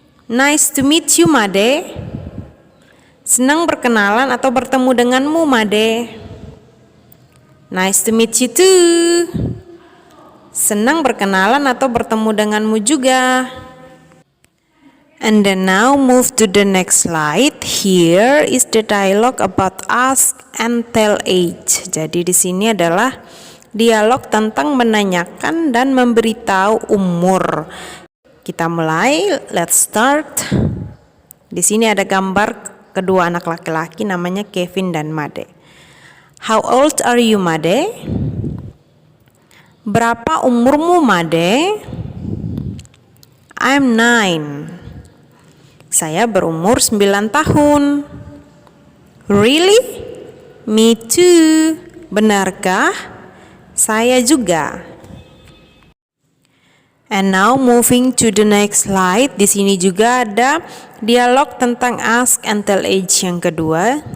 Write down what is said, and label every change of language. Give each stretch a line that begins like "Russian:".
English: Nice to meet you,
Indonesian: Made. Senang berkenalan atau bertemu denganmu, Made.
English: Nice to meet you too.
Indonesian: Senang berkenalan atau bertemu denganmu juga.
English: And then now move to the next slide. Here is the dialogue about ask and tell age.
Indonesian: Jadi di sini adalah dialog tentang menanyakan dan memberitahu umur. Kita mulai.
English: Let's start.
Indonesian: Di sini ada gambar kedua anak laki-laki namanya Kevin dan Made.
English: How old are you, Made?
Indonesian: Berapa umurmu,
English: Made? I'm 9.
Indonesian: Saya berumur 9 tahun.
English: Really? Me too.
Indonesian: Benarkah? Saya juga.
English: And now moving to the next slide.
Indonesian: Di sini juga ada dialog tentang
English: ask and tell age
Indonesian: yang kedua.